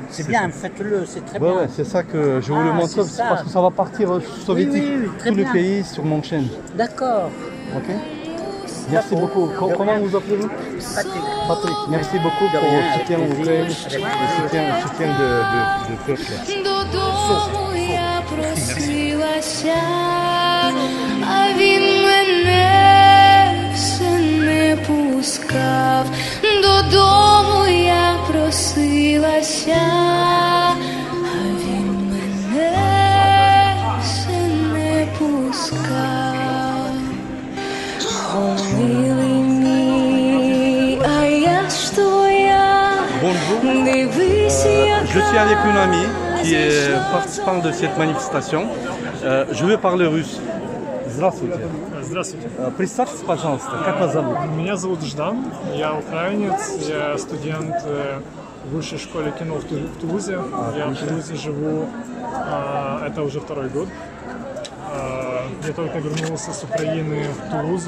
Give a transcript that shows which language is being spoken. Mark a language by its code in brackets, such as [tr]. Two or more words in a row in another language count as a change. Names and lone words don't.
[fr] C'est bien, faites-le, c'est très bien. Ouais, c'est ça que je voulais montrer, c'est ça. parce que ça va partir soviétique, Oui, très tous les bien. pays sur mon chaîne. D'accord. Ok. Merci beaucoup. Comment vous appelez-vous? Patrick. Patrick, merci beaucoup pour le soutien au Ukraine, le soutien de peuple. [uk] Додому я просилася, а він мене все не пускав. Додому я просилася, а він мене все не пускав. О, милий мій, а я ж твоя. [fr] Bonjour. [uk] Дивись, [fr] Je suis avec une amie qui est participante de cette manifestation. Je vais parler russe. [ru] Здравствуйте. Здравствуйте. Представьтесь, пожалуйста, как вас зовут? Меня зовут Ждан, я украинец, я студент высшей школы кино в Тулузе. Я в Тулузе живу, это уже второй год. Я только вернулся с Украины в Тулузу.